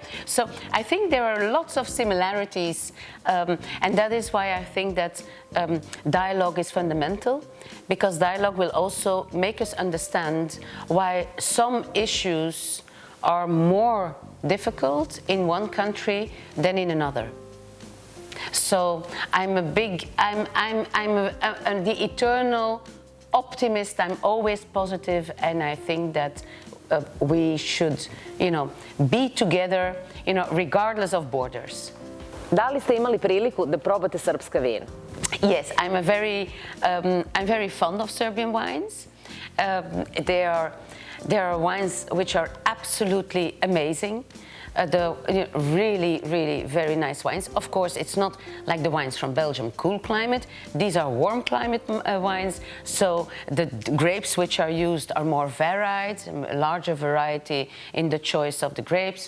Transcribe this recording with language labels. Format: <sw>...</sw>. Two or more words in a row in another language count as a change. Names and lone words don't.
<en>So I think there are lots of similarities, and that is why I think that dialogue is fundamental, because dialogue will also make us understand why some issues are more difficult in one country than in another. So I'm the eternal optimist. I'm always positive, and I think that we should, be together, regardless of borders.</en> <sr>Da li ste imali priliku da probate srpska vina?</sr> <en>Yes, I'm very fond of Serbian wines. There are wines which are absolutely amazing. Really, really very nice wines. Of course, it's not like the wines from Belgium, cool climate. These are warm climate wines, so the grapes which are used are more varied, a larger variety in the choice of the grapes.</en>